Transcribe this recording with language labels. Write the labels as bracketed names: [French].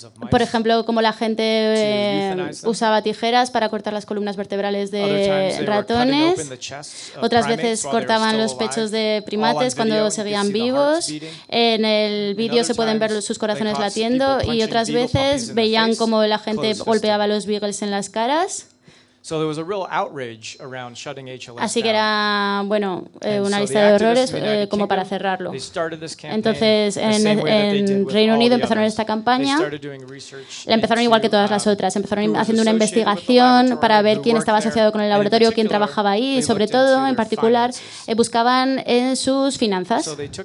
[Spanish] Por ejemplo, como la gente usaba tijeras para cortar las columnas vertebrales de ratones. Otras veces cortaban los pechos de primates cuando seguían vivos. En el vídeo se pueden ver sus corazones latiendo y otras veces veían como la gente golpeaba a los beagles en las caras. [English] So there was a real outrage around shutting HLS. [Spanish] Así que era, bueno, una lista de horrores como para cerrarlo. Entonces, en Reino Unido empezaron esta campaña. La empezaron igual que todas las otras. Empezaron haciendo una investigación para ver quién estaba asociado con el laboratorio, quién trabajaba ahí. Sobre todo, en particular, buscaban en sus finanzas.